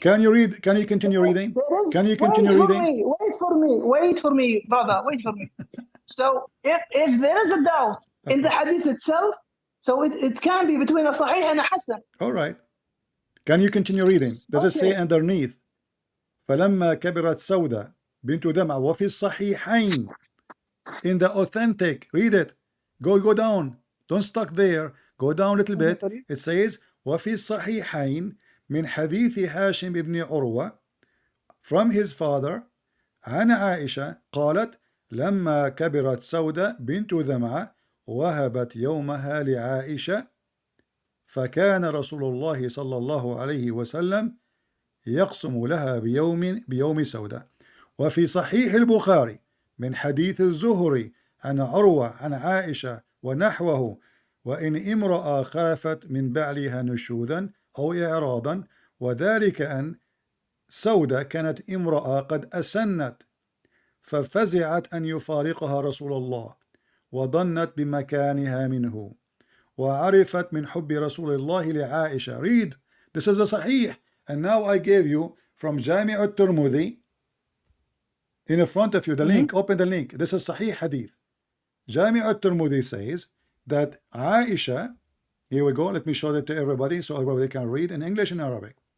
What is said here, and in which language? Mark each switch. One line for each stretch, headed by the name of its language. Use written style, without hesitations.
English: Can you read? Can you continue reading? Can you continue reading? Wait for me, brother. Wait for me. So if there is a doubt in the hadith itself, so it can be between a Sahih and a Hasan. All right. Can you continue reading? Does it say underneath?
Arabic: فلما كبرت سودة بنت دمعة وفي الصحيحين,
English: in the authentic, read it. Go down. Don't stuck there. Go down a little bit.
Arabic: It says وفي الصحيحين من حديث هاشم بن عروة,
English: from his father,
Arabic: عن عائشة قالت لما كبرت سودة بنت دمعة وهبت يومها لعائشة فكان رسول الله صلى الله عليه وسلم يقسم لها بيوم سودة. وفي صحيح البخاري من حديث الزهري عن عروة عن عائشة ونحوه وإن امرأة خافت من بعلها نشوذا أو إعراضا وذلك أن سودة كانت امرأة قد أسنت ففزعت أن يفارقها رسول الله وظنت بمكانها منه وعرفت من حب رسول الله لعائشة.
English: Read, this is the Sahih, and now I gave you from Jami' al-Tirmidhi in front of you the link. Open the link. This is Sahih Hadith. Jami' al-Tirmidhi says that Aisha, here we go, let me show that to everybody so everybody can read in English and Arabic.